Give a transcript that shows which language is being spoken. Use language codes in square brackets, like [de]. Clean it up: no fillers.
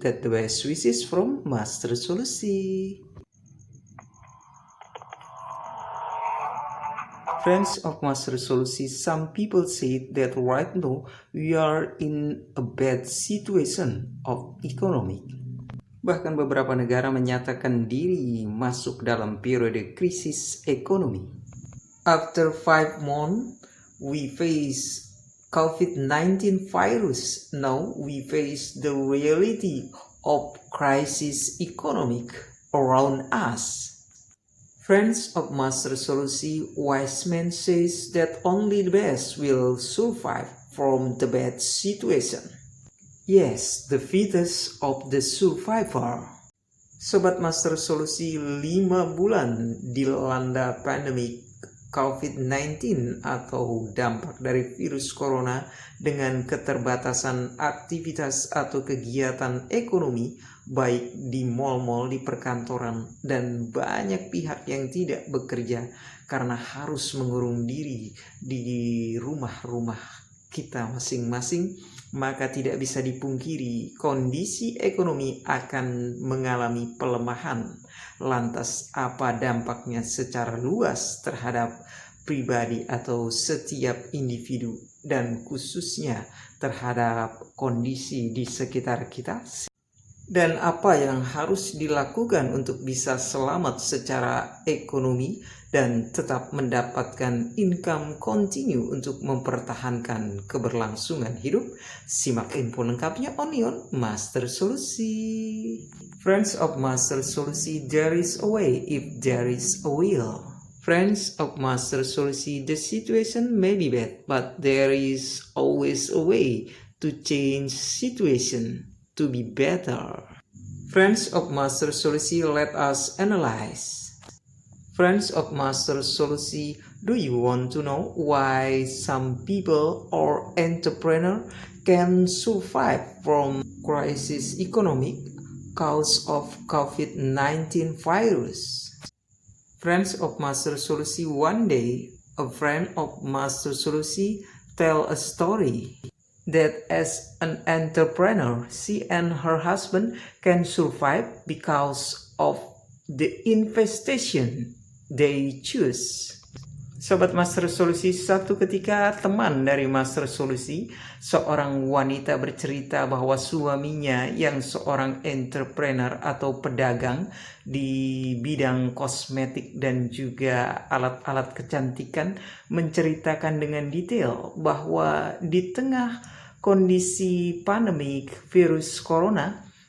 [en] That the best wishes from Master Solusi. Friends of Master Solusi, some people say that right now we are in a bad situation of economic. [id] Bahkan beberapa negara menyatakan diri masuk dalam periode krisis ekonomi. [en] After 5 months, we face COVID-19 virus. Now we face the reality of crisis economic around us. Friends of Master Solusi, wise man says that only the best will survive from the bad situation. Yes, the fittest of the survivor. [id] Sobat Master Solusi, 5 bulan dilanda pandemi COVID-19 atau dampak dari virus corona dengan keterbatasan aktivitas atau kegiatan ekonomi baik di mal-mal, di perkantoran, dan banyak pihak yang tidak bekerja karena harus mengurung diri di rumah-rumah kita masing-masing, maka tidak bisa dipungkiri kondisi ekonomi akan mengalami pelemahan. Lantas apa dampaknya secara luas terhadap pribadi atau setiap individu dan khususnya terhadap kondisi di sekitar kita? Dan apa yang harus dilakukan untuk bisa selamat secara ekonomi dan tetap mendapatkan [en] income continue [id] untuk mempertahankan keberlangsungan hidup? Simak info lengkapnya on Master Solusi. [en] Friends of Master Solusi, there is a way if there is a will. Friends of Master Solusi, the situation may be bad, but there is always a way to change situation to be better. Friends of Master Solusi, let us analyze. Friends of Master Solusi, do you want to know why some people or entrepreneur can survive from crisis economic cause of COVID-19 virus? Friends of Master Solusi, one day a friend of Master Solusi tell a story that as an entrepreneur, she and her husband can survive because of the investation they choose. [id] Sobat Master Solusi, suatu ketika teman dari Master Solusi, seorang wanita bercerita bahwa suaminya yang seorang entrepreneur atau pedagang di bidang kosmetik dan juga alat-alat kecantikan, menceritakan dengan detail bahwa di tengah kondisi pandemik virus corona,